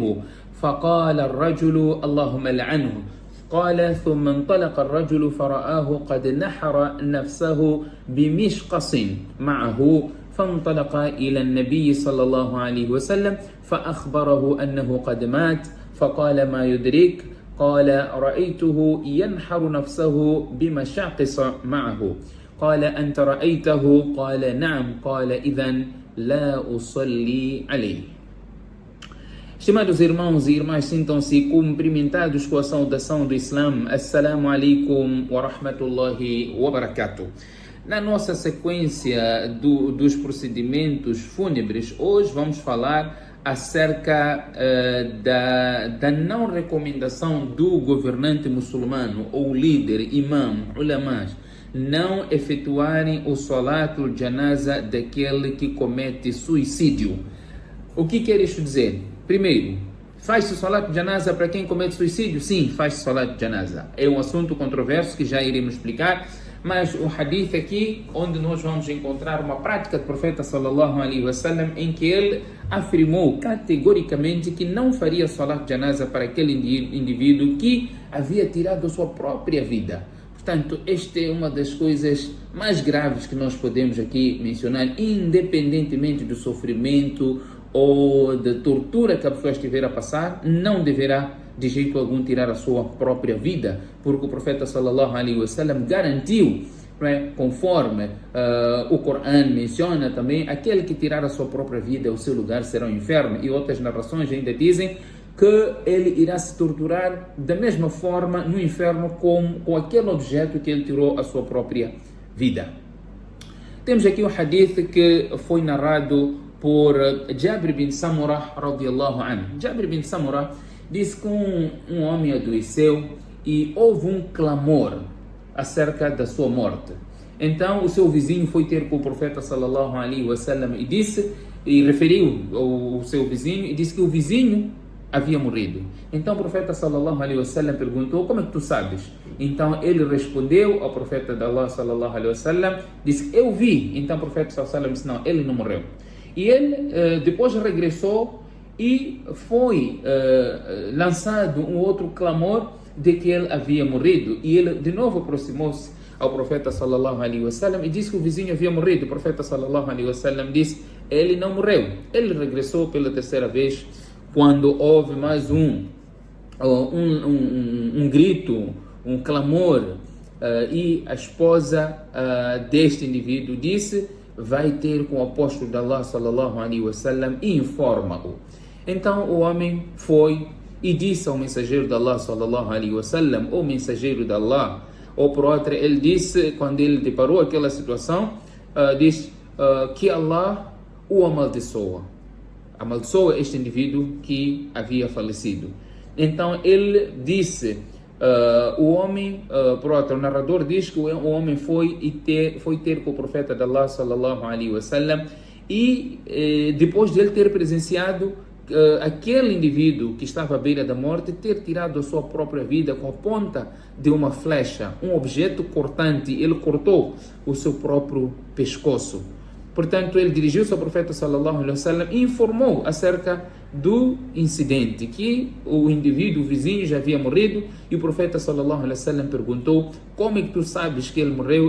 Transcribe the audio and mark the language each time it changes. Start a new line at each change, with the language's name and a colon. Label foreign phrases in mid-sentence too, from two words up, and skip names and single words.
Arabic: فقال الرجل اللهم لعنه قال ثم انطلق الرجل فرآه قد نحر نفسه بمشقص معه فانطلق إلى النبي صلى الله عليه وسلم فأخبره أنه قد مات فقال ما يدريك قال رأيته ينحر نفسه بمشاقص معه قال أنت رأيته قال نعم قال إذن لا أصلي عليه.
Portuguese: Estimados irmãos e irmãs, sintam-se cumprimentados com a saudação do Islã.
Arabic: السلام عليكم ورحمة الله وبركاته.
Portuguese: Na nossa sequência dos procedimentos fúnebres, hoje vamos falar acerca da não recomendação do governante muçulmano ou líder, imam, ulamás, não efetuarem o
Arabic: صلاة الجنازة
Portuguese: daquele que comete suicídio. O que quer isto dizer? Primeiro, faz-se
Arabic: صلاة جنازة
Portuguese: para quem comete suicídio? Sim, faz-se
Arabic: صلاة جنازة.
Portuguese: É um assunto controverso que já iremos explicar, mas o hadith aqui, onde nós vamos encontrar uma prática do profeta
Arabic: صلى الله عليه وسلم,
Portuguese: em que ele afirmou categoricamente que não faria
Arabic: صلاة جنازة
Portuguese: para aquele indivíduo que havia tirado a sua própria vida. Portanto, esta é uma das coisas mais graves que nós podemos aqui mencionar, independentemente do sofrimento ou da tortura que a pessoa estiver a passar, não deverá de jeito algum tirar a sua própria vida, porque o profeta
Arabic: صلى الله عليه وسلم
Portuguese: garantiu, conforme o Corão menciona também, aquele que tirar a sua própria vida, o seu lugar será o inferno, e outras narrações ainda dizem que ele irá se torturar da mesma forma no inferno com aquele objeto que ele tirou a sua própria vida. Temos aqui um hadith que foi narrado por Jabir bin Samurah
Arabic: رضي الله عنه.
Portuguese: Jabir bin Samurah diz que um homem adoeceu e houve um clamor acerca da sua morte. Então o seu vizinho foi ter com o profeta
Arabic: صلى الله عليه وسلم
Portuguese: e referiu ao seu vizinho e disse que o vizinho havia morrido. Então o profeta
Arabic: صلى الله عليه وسلم
Portuguese: perguntou: como é que tu sabes? Então ele respondeu ao profeta de Allah
Arabic: صلى الله عليه وسلم,
Portuguese: disse: eu vi. Então o profeta
Arabic: صلى الله عليه وسلم
Portuguese: disse: não, ele não morreu. E ele depois regressou e foi lançado um outro clamor de que ele havia morrido. E ele de novo aproximou-se ao profeta
Arabic: صلى الله عليه وسلم
Portuguese: e disse que o vizinho havia morrido. O profeta
Arabic: صلى الله عليه وسلم
Portuguese: disse: ele não morreu. Ele regressou pela terceira vez, quando houve mais um grito, um clamor, e a esposa deste indivíduo disse: vai ter com o apóstolo de Allah
Arabic: صلى الله عليه وسلم
Portuguese: e informa-o. Então o homem foi e disse ao mensageiro de Allah
Arabic: صلى الله عليه وسلم,
Portuguese: o mensageiro de Allah, ou por outra, ele disse, quando ele deparou aquela situação, disse que Allah o amaldiçoa este indivíduo que havia falecido. Então ele disse, o homem, por outro, o narrador diz que o homem foi ter com o profeta de Allah
Arabic: صلى الله عليه وسلم
Portuguese: e depois de ele ter presenciado aquele indivíduo que estava à beira da morte ter tirado a sua própria vida com a ponta de uma flecha, um objeto cortante, ele cortou o seu próprio pescoço. Portanto, ele dirigiu-se ao profeta
Arabic: صلى الله عليه وسلم
Portuguese: e informou acerca do incidente, que o indivíduo, o vizinho, já havia morrido, e o profeta
Arabic: صلى الله عليه وسلم
Portuguese: perguntou: como é que tu sabes que ele morreu?